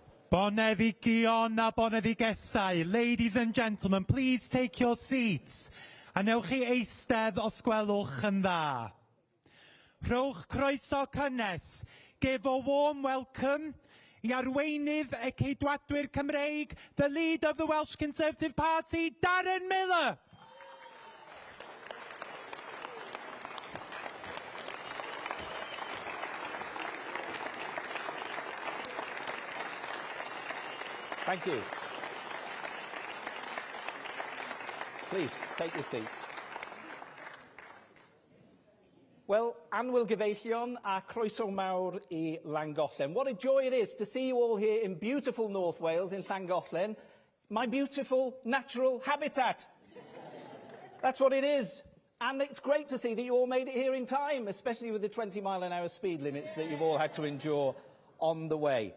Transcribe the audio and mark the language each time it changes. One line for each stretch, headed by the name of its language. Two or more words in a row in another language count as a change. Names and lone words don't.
Welsh: Boneddigion a boneddigesau.
English: Ladies and gentlemen, please take your seats.
Welsh: A newch chi eistedd os gwelwch yn dda. Rhowch croeso cynnes.
English: Give a warm welcome
Welsh: i arweinydd y Ceidwadwyr Cymreig,
English: the leader of the Welsh Conservative Party, Darren Miller. Thank you. Please, take your seats. Well,
Welsh: anwyl gyfeillion a croeso mawr I Llangollen.
English: What a joy it is to see you all here in beautiful North Wales, in Llangollen, my beautiful natural habitat. That's what it is. And it's great to see that you all made it here in time, especially with the 20-mile-an-hour speed limits that you've all had to endure on the way.